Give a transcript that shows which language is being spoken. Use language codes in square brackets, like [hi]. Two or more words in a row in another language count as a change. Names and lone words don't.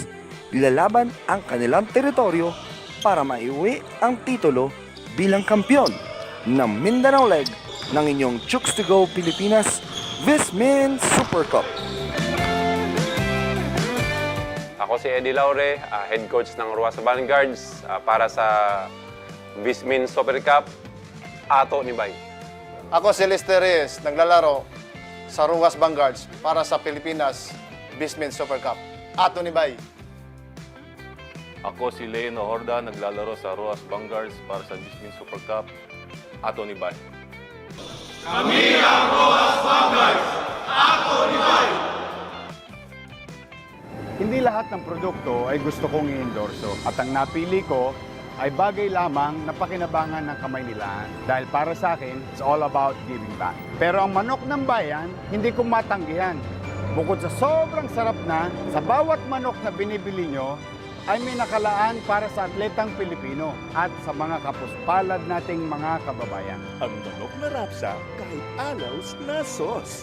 [tl] Ilalaban ang kanilang teritoryo para maiuwi ang titulo bilang kampyon ng Mindanao leg ng inyong Chooks-to-Go Pilipinas VisMin Super Cup. Ako si Eddie Laure, [en] head coach [tl] ng Rojas Vanguards para sa VisMin Super Cup, [ceb] Ato ni Bay. [tl] Ako si Lester Reyes, naglalaro sa Rojas Vanguards para sa Pilipinas VisMin Super Cup, [ceb] Ato ni Bay. [tl] Ako si Leona Horda, naglalaro sa Rojas Vanguards para sa VisMin Super Cup, [ceb] Ato ni Bay. [tl] Kami ang Rojas Vanguards, [ceb] Ato ni Bay. [tl] Hindi lahat ng produkto ay gusto kong i-endorso at ang napili ko ay bagay lamang na pakinabangan ng kamay nila dahil para sa akin, [en] it's all about giving back. [tl] Pero ang manok ng bayan, hindi ko matanggihan. Bukod sa sobrang sarap na, sa bawat manok na binibili nyo, ay may nakalaan para sa atletang Pilipino at sa mga kapuspalad nating mga kababayan. Ang manok na rapsa kahit alaws na sos.